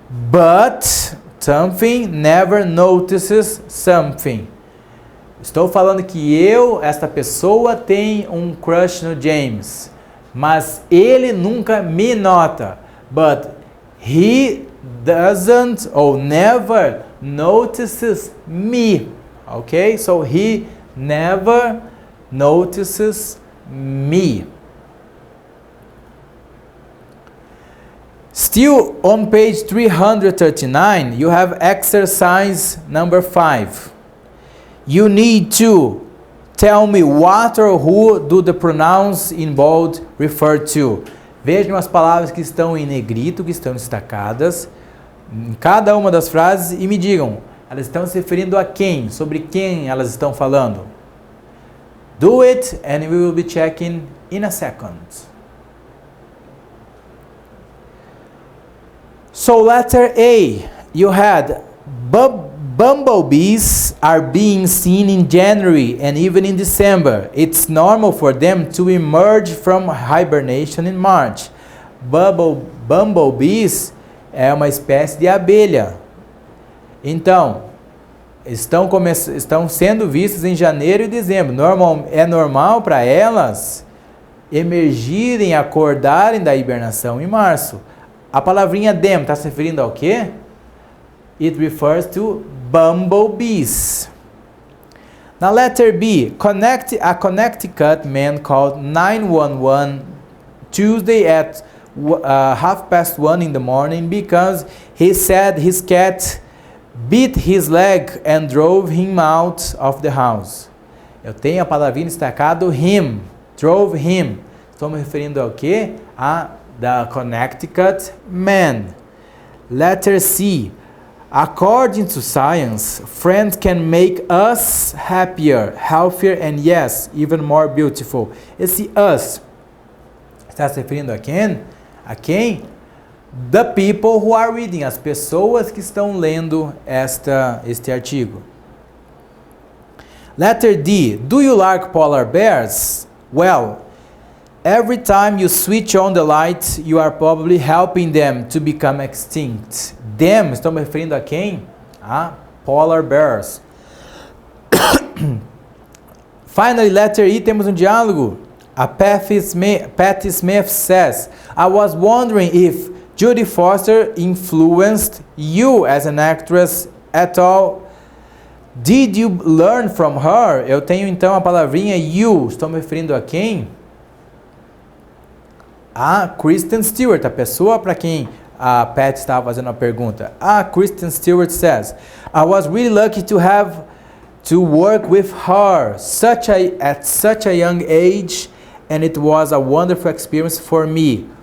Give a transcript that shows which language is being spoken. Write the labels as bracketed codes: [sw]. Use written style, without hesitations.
[en] But something never notices something. [pt] Estou falando que esta pessoa tem um crush no James, mas ele nunca me nota. [en] But he doesn't or never notices me. Okay? So he never notices me. Still on page 339, you have exercise number 5. You need to tell me what or who do the pronouns in bold refer to. [pt] Vejam as palavras que estão em negrito, que estão destacadas em cada uma das frases e me digam, elas estão se referindo a quem? Sobre quem elas estão falando? [en] Do it and we will be checking in a second. So letter A, you had bumblebees are being seen in January and even in December. It's normal for them to emerge from hibernation in March. [pt] Bumblebees é uma espécie de abelha. Então, estão sendo vistas em janeiro e dezembro. É normal para elas emergirem, acordarem da hibernação em março. A palavrinha them está se referindo ao quê? [en] It refers to bumblebees. Now letter B. A Connecticut man called 911 Tuesday at 1:30 in the morning because he said his cat beat his leg and drove him out of the house. [pt] Eu tenho a palavrinha destacado him, drove him. Estou me referindo ao quê? [en] A the Connecticut man. Letter C. According to science, friends can make us happier, healthier and yes, even more beautiful. [pt] Esse us está se referindo a quem? A quem? [en] The people who are reading, [pt] as pessoas que estão lendo este artigo. [en] Letter D. Do you like polar bears? Well, every time you switch on the light, you are probably helping them to become extinct. [pt] Them, estou me referindo a quem? A polar bears. [en] Finally, letter E, [pt] temos um diálogo. [en] A Patty Smith says, I was wondering if Judy Foster influenced you as an actress at all. Did you learn from her? [pt] Eu tenho então a palavrinha you. Estou me referindo a quem? A Kristen Stewart, a pessoa para quem a Pat estava fazendo a pergunta. [en] A Kristen Stewart says, I was really lucky to have to work with her at such a young age, and it was a wonderful experience for me.